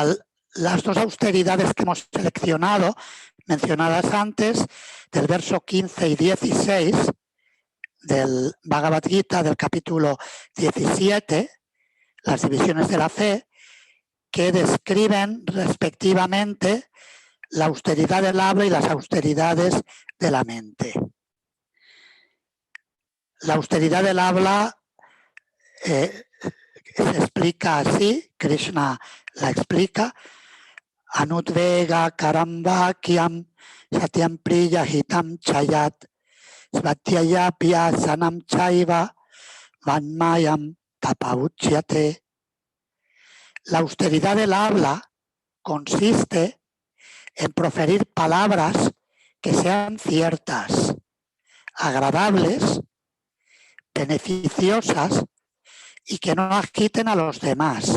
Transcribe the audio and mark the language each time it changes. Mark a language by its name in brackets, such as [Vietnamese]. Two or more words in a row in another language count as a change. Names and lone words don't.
[Spanish] las dos austeridades que hemos seleccionado, mencionadas antes, del verso 15 y 16 del Bhagavad Gita, del capítulo 17, las divisiones de la fe, que describen respectivamente la austeridad del habla y las austeridades de la mente. La austeridad del habla se explica así, Krishna la explica: [Sanskrit] Anudvega karamvakyam satyam priya hitam chayat svatyayapya sanam chaiva vanmayam tapauchyate. [Spanish] La austeridad del habla consiste en proferir palabras que sean ciertas, agradables, beneficiosas y que no agiten a los demás.